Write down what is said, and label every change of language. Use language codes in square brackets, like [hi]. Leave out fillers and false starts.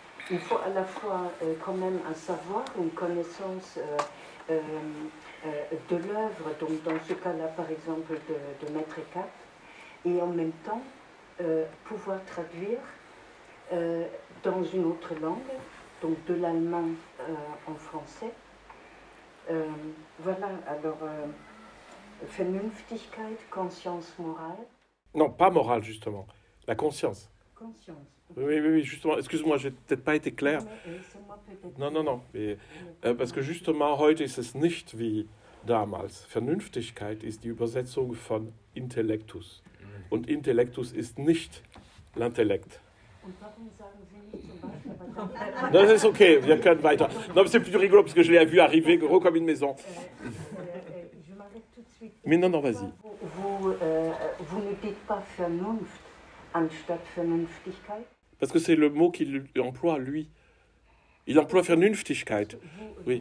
[fr] Il faut à la fois quand même un savoir, une connaissance de l'œuvre, donc dans ce cas-là, par exemple, de Maître Eckhart, et en même temps, pouvoir traduire dans une autre langue, donc de l'allemand en français. Voilà, alors, Vernünftigkeit, conscience morale. Non, pas morale, justement. La conscience. Conscience. Oui, justement. Excuse-moi, je n'ai peut-être pas été clair. Non. Mais, parce que justement, [de] heute ist es nicht wie damals. Vernünftigkeit ist die Übersetzung von Intellektus. Und Intellektus ist nicht l'Intellekt. Und warum sagen Sie nicht zum Beispiel... [fr] Non, c'est ok, [de] wir können weiter. [fr] Non, mais c'est plus rigolo parce que je l'ai vu arriver gros comme une maison. Je m'arrête tout de suite. Mais non, vas-y. Vous ne dites pas Vernunft anstatt Vernünftigkeit? Parce que c'est le mot qu'il emploie, lui. Il emploie Vernünftigkeit. Oui.